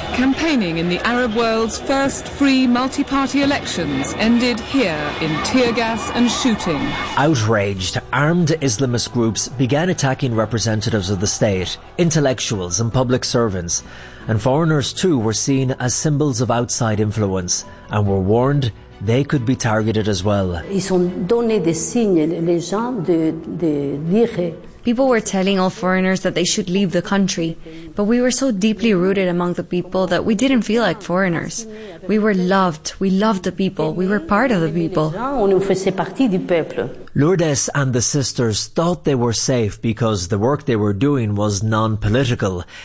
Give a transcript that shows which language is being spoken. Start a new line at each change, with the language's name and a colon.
English: Campaigning in the Arab world's first free multi-party elections ended here in tear gas and shooting. Outraged, armed Islamist groups began attacking representatives of the state, intellectuals and public servants. And foreigners too were seen as symbols of outside influence and were warned they could be targeted as well.
French: Ils ont donné des signes, les gens, de dire.
English: People were telling all foreigners that they should leave the country, but we were so deeply rooted among the people that we didn't feel like foreigners. We were loved, we loved the people, we were part of the people. Lourdes and the sisters thought they were safe because the work they were doing was non-political.